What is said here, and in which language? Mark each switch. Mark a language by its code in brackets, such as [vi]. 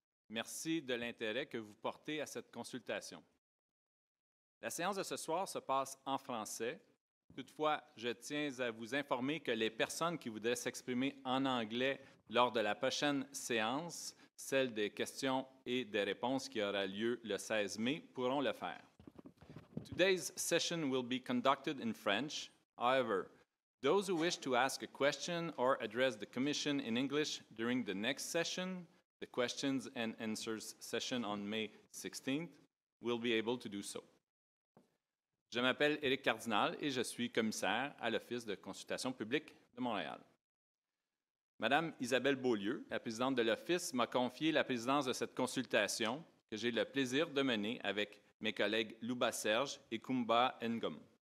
[fr] Merci de l'intérêt que vous portez à cette consultation. La séance de ce soir se passe en français. Toutefois, je tiens à vous informer que les personnes qui voudraient s'exprimer en anglais lors de la prochaine séance, celle des questions et des réponses qui aura lieu le 16 mai, pourront le faire. [en] Today's session will be conducted in French. However, those who wish to ask a question or address the Commission in English during the next session, the questions and answers session on May 16th, will be able to do so. [fr] Je m'appelle Éric Cardinal et je suis commissaire à l'Office de consultation publique de Montréal. Madame Isabelle Beaulieu, la présidente de l'Office, m'a confié la présidence de cette consultation que j'ai le plaisir de mener avec mes collègues Louba Serge et Koumba Ngom.